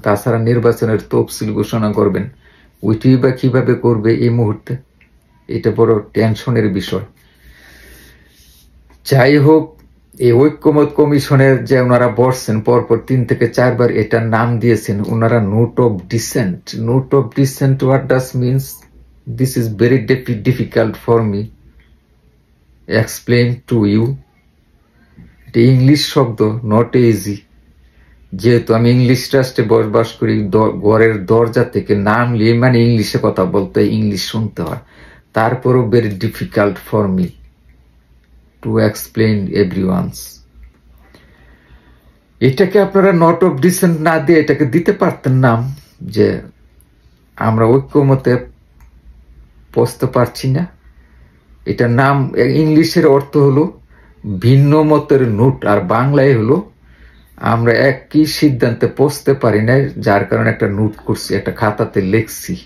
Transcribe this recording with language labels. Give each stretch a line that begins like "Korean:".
Bangla: তাছাড়া নির্বাচনের তফসিল ঘোষণা করবেন, ওইটি বা কিভাবে করবে এই মুহূর্তে? এটা বড় টেনশনের বিষয়। যাই হোক, এই ঐক্যমত কমিশনের যে ওনারা বসছেন পরপর 3 থেকে 4 বার এটার নাম দিয়েছেন ওনারা note of dissent.
English: Note of dissent, what does means? This is very difficult for me explain to you.
Bangla: এটা ইংলিশ শব্দ,
English: Not easy.
Bangla: যেহেতু আমি ইংলিশ রাষ্ট্রে বসবাস করি, ঘরের দরজা থেকে নামলে মানে ইংলিশে কথা বলতে হয়, ইংলিশ শুনতে হয়। তারপরও
English: very difficult for me to explain everyone's.
Bangla: এটাকে আপনারা নট অফ ডিসেন্ট না দিয়ে এটাকে দিতে পারতেন নাম, যে আমরা ঐক্যমতে পৌঁছতে পারছি না। এটার নাম ইংলিশের অর্থ হলো ভিন্ন মতের নোট, আর বাংলায় হলো আমরা একই সিদ্ধান্তে পৌঁছতে পারি না, যার কারণে একটা নোট করছি, একটা খাতাতে লিখছি।